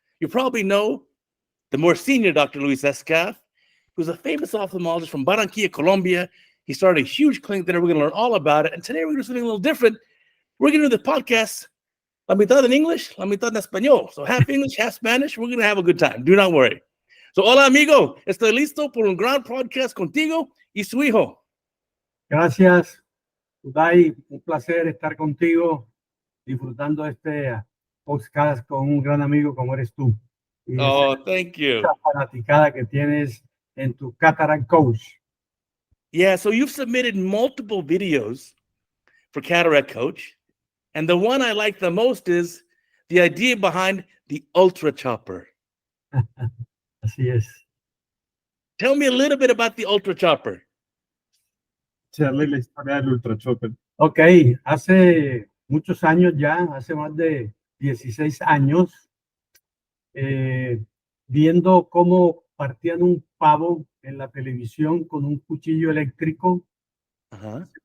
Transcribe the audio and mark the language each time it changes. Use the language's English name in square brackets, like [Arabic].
[English] You probably know the more senior Dr. Luis Escaf, who's a famous ophthalmologist from Barranquilla, Colombia. He started a huge clinic there. We're going to learn all about it. And today we're going to do something a little different. We're going to do the podcast, [Spanish] la mitad en English, la mitad en español. [English] So half English, half Spanish. We're going to have a good time. Do not worry. So, [Spanish] hola, amigo. Estoy listo por un gran podcast contigo y su hijo. Gracias, Uday. Un placer estar contigo, disfrutando este podcast con un gran amigo como eres tú. Y [English] Oh, thank you. [Spanish] esa fanaticada que tienes en tu Cataract Coach. [English] Yeah, so you've submitted multiple videos for Cataract Coach. And the one I like the most is the idea behind the Ultra Chopper. [Spanish] Así es. [English] Tell me a little bit about the Ultra Chopper. [Spanish] Echarle la historia del Ultra Chopper. Ok, hace muchos años ya, hace más de 16 años, viendo cómo partían un pavo en la televisión con un cuchillo eléctrico, Uh-huh.